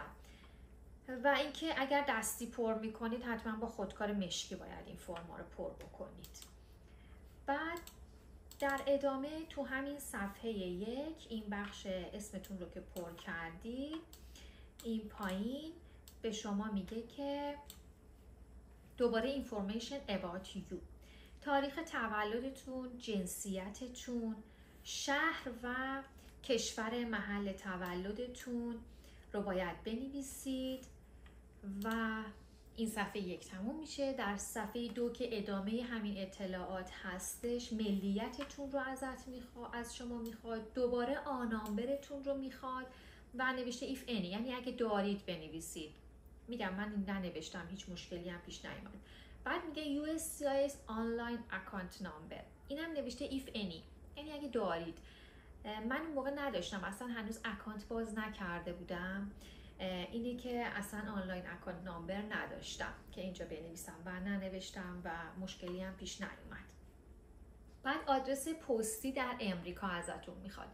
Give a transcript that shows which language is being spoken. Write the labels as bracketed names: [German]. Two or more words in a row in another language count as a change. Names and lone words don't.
[Persian] و اینکه اگر دستی پر میکنید حتما با خودکار مشکی باید این فرما رو پر بکنید. بعد در ادامه تو همین صفحه 1 این بخش اسمتون رو که پر کردید، این پایین به شما میگه که دوباره [English] information about you، [Persian] تاریخ تولدتون، جنسیتتون، شهر و کشور محل تولدتون رو باید بنویسید و این صفحه 1 تموم میشه. در صفحه 2 که ادامه همین اطلاعات هستش، ملیتتون رو از شما میخواد، دوباره آنامبرتون رو میخواد و نوشته [English] if any، [Persian] یعنی اگه دارید بنویسید. میگم من این ننوشتم، هیچ مشکلی هم پیش نیامد. بعد میگه [English] USCIS Online Account Number، [Persian] اینم نوشته [English] if any، [Persian] یعنی اگه دارید. من اون موقع نداشتم، اصلا هنوز اکانت باز نکرده بودم. اینی که اصلا [English] online account number [Persian] نداشتم که اینجا بنویسم و ننوشتم و مشکلی هم پیش نیومد. بعد آدرس پستی در امریکا ازتون میخواد.